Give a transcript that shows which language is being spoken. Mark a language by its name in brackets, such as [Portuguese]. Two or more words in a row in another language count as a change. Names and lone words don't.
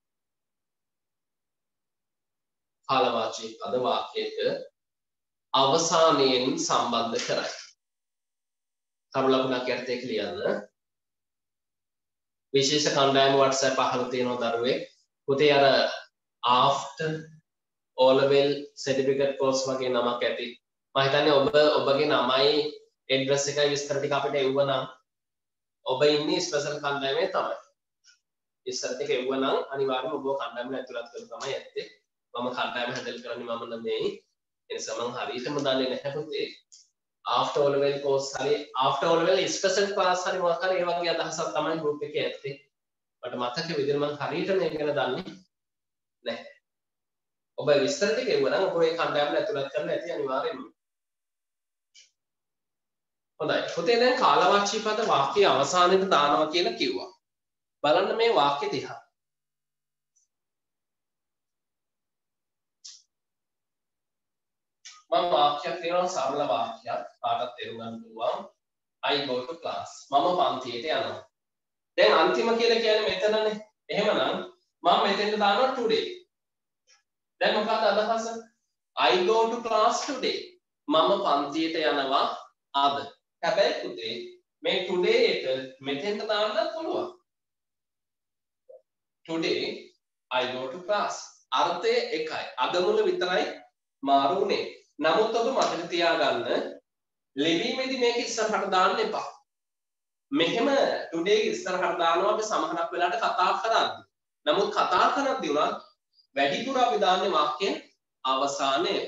[Sinhala] කාලවාචී පද වාක්‍යයක අවසානයෙන් සම්බන්ධ කරයි. තරු ලකුණක් යටතේ ලියන්න. විශේෂ කණ්ඩායම WhatsApp අහලා තියෙන දරුවෙක් පුතේ අර [English] after O level certificate course [Sinhala] වගේ නමක් ඇති. මම හිතන්නේ ඔබගේ නමයි address එකයි විස්තර ටික අපිට එවුවනම් ඔබ ඉන්නේ ස්පෙෂල් කණ්ඩායමේ තමයි. ඉස්සරට කෙවුවනම් අනිවාර්යයෙන්ම ඔබ කණ්ඩායමට ඇතුළත් කරලා තමයි ඇත්තේ. මම කණ්ඩායම හැන්ඩල් කරන්නේ මම නෙමෙයි. ඒ නිසා මම හරියටම දන්නේ නැහැ පුතේ. [English] after O level course [Sinhala] හරි [English] after O level special class [Sinhala] හරි මොකක් හරි ඒ වගේ අදහසක් තමයි group එකේ ඇත්තේ. මට මතක විදිහට මම හරියට මේක ගැන දන්නේ නැහැ. ඔබ විස්තර ටික එවුවනම් ඔබ ඒ කණ්ඩායමට ඇතුළත් කරලා ඇති අනිවාර්යයෙන්ම. හොඳයි. පුතේ දැන් කාලවාචී පද වාක්‍යයේ අවසානයේට දානවා කියලා කිව්වා. බලන්න මේ වාක්‍ය දිහා. මම වාක්‍යයක් දෙනවා සරල වාක්‍යයක්. කාටත් තේරුම් ගන්න පුළුවන්. [English] I go to class. [Sinhala] මම පන්තියට යනවා. දැන් අන්තිම කියලා කියන්නේ මෙතනනේ. එහෙමනම් මම මෙතෙන්ට දානවා today. දැන් මොකක්ද අදහස? [English] I go to class today. [Sinhala] මම පන්තියට යනවා අද. හැබැයි පුතේ මේ today එක මෙතෙන්ට දාන්නත් පුළුවන්. [English] today I go to class. [Sinhala] අර්ථය එකයි. අද මුල විතරයි මාරු උනේ. නමුත් ඔබ මතක තියාගන්න ලිවීමේදී මේක ඉස්සරහට දාන්න එපා. මෙහෙම today ඉස්සරහට දානවා අපි සමහරක් වෙලාවට කතා කරද්දී. නමුත් කතා කරද්දී උනත් වැඩිපුර අපි දාන්නේ වාක්‍යයේ අවසානයේ.